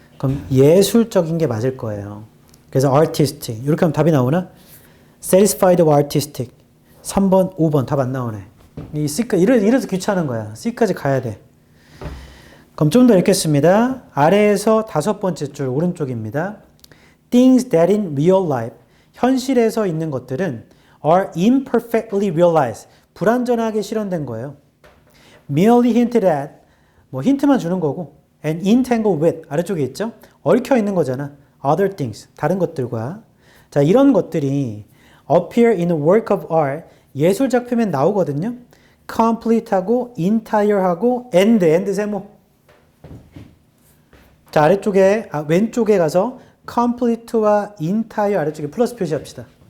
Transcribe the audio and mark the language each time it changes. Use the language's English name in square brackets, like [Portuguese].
[Korean] 그럼 예술적인 게 맞을 거예요. 그래서 artistic. 이렇게 하면 답이 나오나? satisfied of artistic. 3번, 5번 답 안 나오네. 이 C까지, 이래서 귀찮은 거야. C까지 가야 돼. 그럼 좀 더 읽겠습니다. 아래에서 5번째 줄 오른쪽입니다. [English] Things that in real life, [Korean] 현실에서 있는 것들은 [English] are imperfectly realized, [Korean] 불완전하게 실현된 거예요. [English] merely hinted at, [Korean] 힌트만 주는 거고, [English] and entangled with, [Korean] 아래쪽에 있죠? 얽혀 있는 거잖아. [English] other things, [Korean] 다른 것들과. 자, 이런 것들이 [English] appear in a work of art, [Korean] 예술 작품에 나오거든요. complete하고 entire하고 end 세모. 자, 아래쪽에, 왼쪽에 가서 complete와 entire 아래쪽에 플러스 표시합시다.